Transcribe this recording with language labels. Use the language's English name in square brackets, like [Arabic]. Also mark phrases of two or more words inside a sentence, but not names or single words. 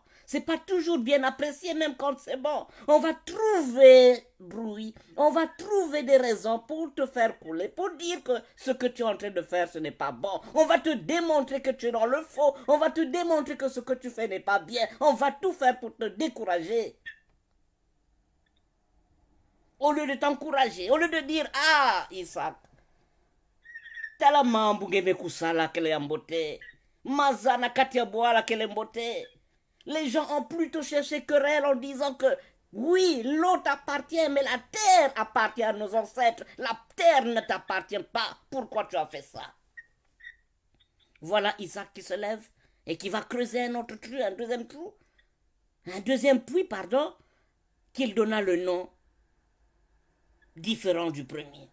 [French] Ce n'est pas toujours bien apprécié, même quand c'est bon. On va trouver bruit, on va trouver des raisons pour te faire couler, pour dire que ce que tu es en train de faire, ce n'est pas bon. On va te démontrer que tu es dans le faux. On va te démontrer que ce que tu fais n'est pas bien. On va tout faire pour te décourager. Au lieu de t'encourager, au lieu de dire, ah, Isaac, tellement [Kituba (Democratic Republic of Congo)] bungeme kusala kele ambote, mazana katia boala kele mbote. [French] Les gens ont plutôt cherché querelle en disant que oui, l'eau t'appartient, mais la terre appartient à nos ancêtres. La terre ne t'appartient pas. Pourquoi tu as fait ça? Voilà Isaac qui se lève et qui va creuser un autre trou, un deuxième puits, pardon, qu'il donna le nom différent du premier.